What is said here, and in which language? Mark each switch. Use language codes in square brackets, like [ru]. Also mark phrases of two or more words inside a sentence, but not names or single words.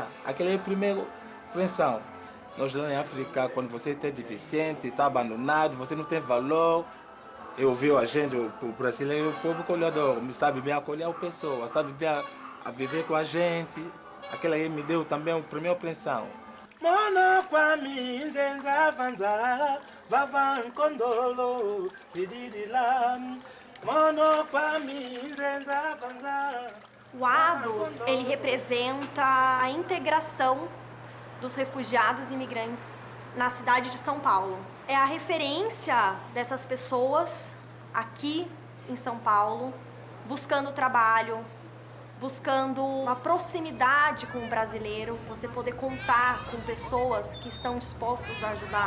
[pt] Aquela é a primeira impressão. Nós lá em África, quando você é deficiente, está abandonado, você não tem valor. Eu vi a gente, o brasileiro, o povo colhedor, sabe bem acolher a pessoa, sabe bem a viver com a gente. Aquela aí me deu também a primeira impressão. Mono kwa minzenza vanza, vavan kondolo, sididilam. O ADOS, ele representa a integração dos refugiados e imigrantes na cidade de São Paulo. É a referência dessas pessoas aqui em São Paulo, buscando trabalho, buscando uma proximidade com o brasileiro, você poder contar com pessoas que estão dispostas a ajudar.